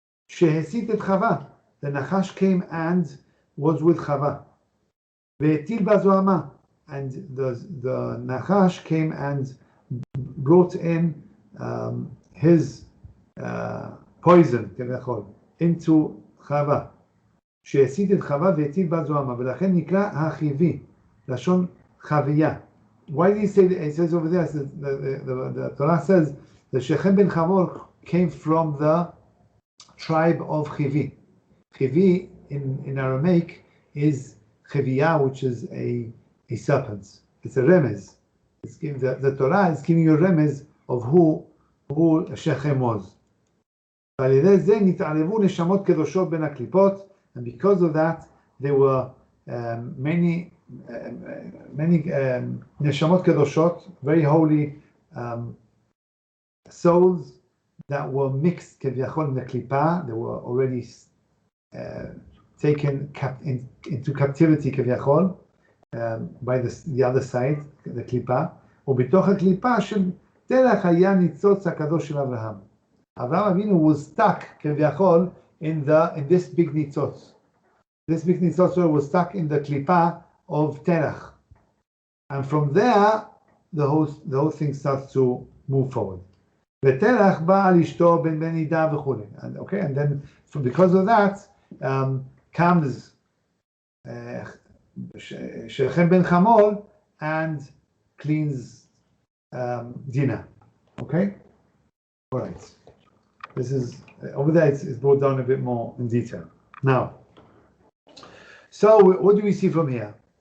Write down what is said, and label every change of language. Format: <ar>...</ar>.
<he>Shehesit et Chava,</he> <en>the Nachash came and was with Chava.</en> <he>Ve'etil bazoama,</he> <en>and the Nachash came and brought in his poison into Chava.</en> <he>שהסית את חווה והטיל בה זוהמה, ולכן נקרא החיבי, לשון חוויה.</he> <en>Why did he say, it says over there, the Torah says, the Shechem ben Chamor came from the tribe of Chivi. Chivi in Aramaic is Chiviyah, which is a serpent. It's a remez. The Torah is giving you a remez of who Shechem was.</en> <he>ועל ידי זה נתערבו נשמות קדושות בין הקליפות,</he> <en>and because of that, there were many many neshamot kedoshot, very holy souls that were mixed kevyachol in the klipa. They were already taken into captivity kevyachol by the other side, the klipa.</en> <he>ובתוך הקליפה של תרח היה ניצוץ הקדוש של אברהם.</he> <en>Avraham Avinu was stuck כביכול in this big nitzotz. This big nitzotz was stuck in the klipa of Terach, and from there the whole thing starts to move forward.</en> <he>ותרח בא על אשתו בן נידה וכו'.</he> <en>And then because of that comes שכם בן חמול and cleans Dinah. Okay? All right. This is, over there it's brought down a bit more in detail. Now, so what do we see from here?</en>